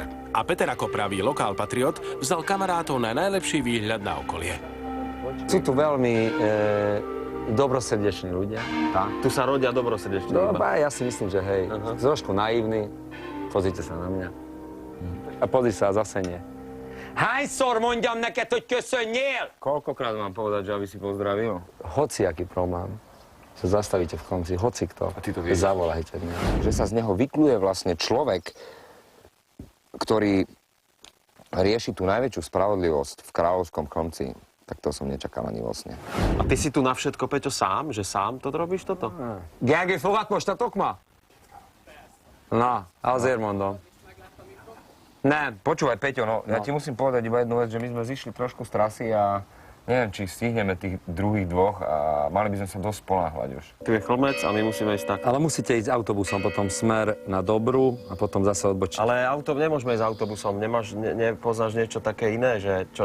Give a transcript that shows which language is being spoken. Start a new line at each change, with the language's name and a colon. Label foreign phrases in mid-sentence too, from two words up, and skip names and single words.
Slovak: A Peter ako pravý lokál patriot vzal kamarátov na najlepší výhľad na okolie. Sú tu veľmi dobrosrdeční ľudia. Tu sa rodia dobrosrdečne. Ja si myslím, že hej, trošku naivní. Pozrite sa na mňa. A pozri sa, zase nie.
Hungarian: Hányszor mondjam neked, hogy köszönjél?
Slovak: Koľkokrát mám povedať, že aby si pozdravil? Hociaký problém sa zastavíte v konci, hocikto. A ty to vieš? Zavolajte mňa. Že sa z neho vykluje vlastne človek, ktorý rieši tú najväčšiu spravodlivosť v kráľovskom Chlmci. Tak to som nečakal ani vo sne. A ty si tu na všetko, Peťo, sám? Že sám to robíš toto?
Hungarian: Gergely, fogadmostatok ma? Na, azért mondom. Ne.
Slovak: Počúvaj, Peťo, no, ja ti musím povedať iba jednu vec, že my sme zišli trošku z trasy a neviem, či stihneme tých druhých dvoch a mali by sme sa dosť ponáhľať už. Tu je Chlmec a my musíme ísť tak. Ale musíte ísť autobusom, potom smer na Dobru a potom zase odbočiť. Ale nemôžeme ísť autobusom, nepoznáš niečo také iné, že čo